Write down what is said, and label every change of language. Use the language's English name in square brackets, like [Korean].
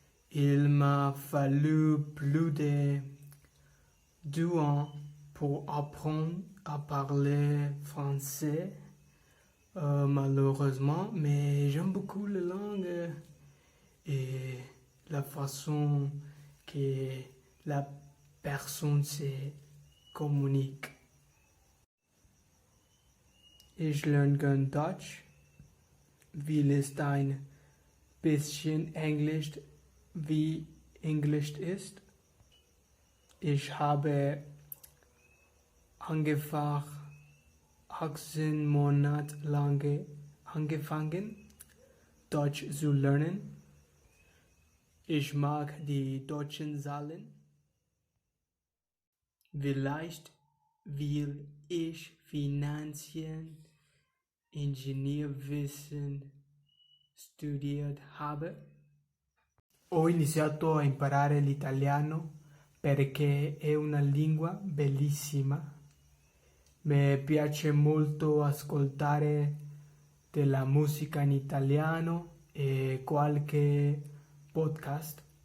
[French] Il m'a fallu plus de 2 ans pour apprendre à parler français, malheureusement, mais j'aime beaucoup la langue et la façon que la personne se communique. [German] Ich lerne gern Deutsch, weil es ein bisschen Englisch wie Englisch ist. Ich habe ungefähr 18 Monate lang angefangen, Deutsch zu lernen. Ich mag die deutschen Zahlen. Vielleicht, weil ich Finanzen, Ingegnierwissen studiert habe. [Italian] Ho iniziato a imparare l'italiano perché è una lingua bellissima. Mi piace molto ascoltare della musica in italiano e qualche podcast.